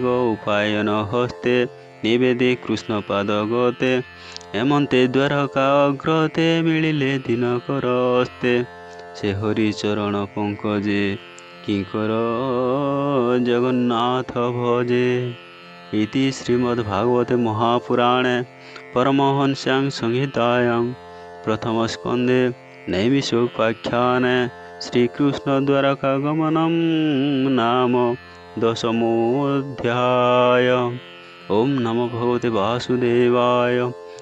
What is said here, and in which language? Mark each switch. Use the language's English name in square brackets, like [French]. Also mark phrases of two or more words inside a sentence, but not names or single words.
[Odia] ଉପାୟନ ହସ୍ତେ ନିବେଦି କୃଷ୍ଣ ପାଦ ଗତେ ଏମନ୍ତେ ଦ୍ୱାରକା ଅଗ୍ରତେ ମିଳିଲେ ଦିନକର ଅସ୍ତେ ସେ ହରିଚରଣ ପଙ୍କଜେ କିଙ୍କର ଜଗନ୍ନାଥ ଭଜେ [Sanskrit] इति श्रीमद्भागवते महापुराणे परमहंस्यां संहितायां प्रथमस्कन्धे नैमिषोपाख्याने श्रीकृष्णद्वारकागमनं नाम 10मोऽध्याय। ओम नमो भगवते वासुदेवाय।